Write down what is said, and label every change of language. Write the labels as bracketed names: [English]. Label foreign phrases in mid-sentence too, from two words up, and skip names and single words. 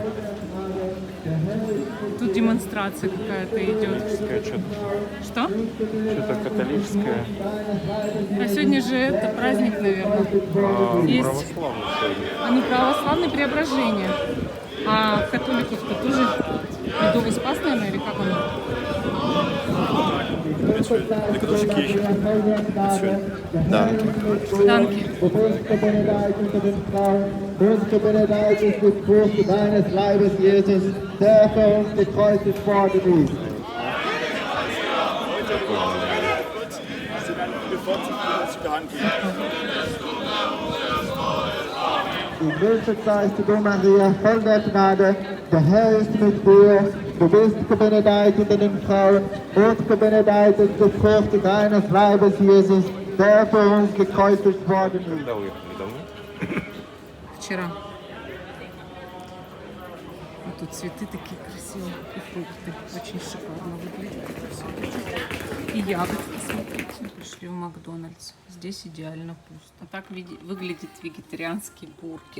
[Russian] Тут демонстрация какая-то идет. Что-то Что? католическое. А сегодня же это праздник, наверное. Есть. Православный сегодня. А не православное Преображение. А католиков-то тоже Медовый Спас, наверное, или как он? [German] Die katholische Kirche. Данки. Данки. Bewusste Benedikt unter den Frauen, bewusste Benedikt ist die Frucht deines Leibes, Jesus, der für uns gekreuzigt worden ist. Gegrüßet seist du, Maria, voll der Gnade, der Herr ist mit dir. Du bist gebenedeit unter den Frauen und gebenedeit ist die Frucht deines Leibes, Jesus, der für uns gekreuzigt worden ist. [Russian] Когда уехали? Давно? Вчера. Вот тут цветы такие красивые, и фрукты. Очень шикарно выглядит это все. И ягоды, посмотрите. Пришли в Макдональдс. Здесь идеально пусто. Так выглядит вегетарианский бургер.